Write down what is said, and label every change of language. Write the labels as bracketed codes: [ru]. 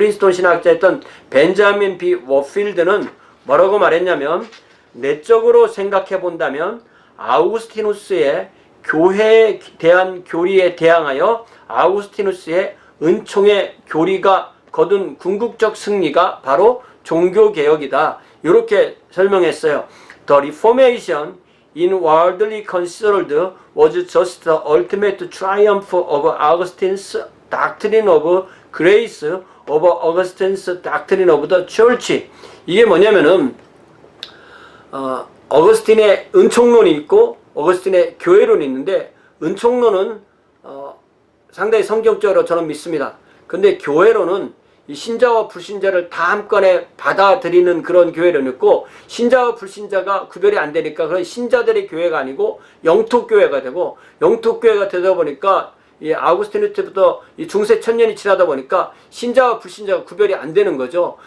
[ko] 프린스톤 신학자였던 벤자민 B. 워필드는 뭐라고 말했냐면 내적으로 생각해 본다면 아우구스티누스의 교회에 대한 교리에 대항하여 아우구스티누스의 은총의 교리가 거둔 궁극적 승리가 바로 종교개혁이다. 이렇게 설명했어요. [en] The Reformation in worldly considered was just the ultimate triumph of Augustine's doctrine of grace over Augustine's doctrine of the church. [ko] 이게 뭐냐면은 어거스틴의 은총론이 있고 어거스틴의 교회론이 있는데 은총론은 상당히 성경적으로 저는 믿습니다. 근데 교회론은 이 신자와 불신자를 다 한꺼번에 받아들이는 그런 교회론이 있고 신자와 불신자가 구별이 안 되니까 그런 신자들의 교회가 아니고 영토교회가 되고 영토교회가 되다 보니까 이 아우구스티누스부터 이 중세 천년이 지나다 보니까 신자와 불신자가 구별이 안 되는 거죠.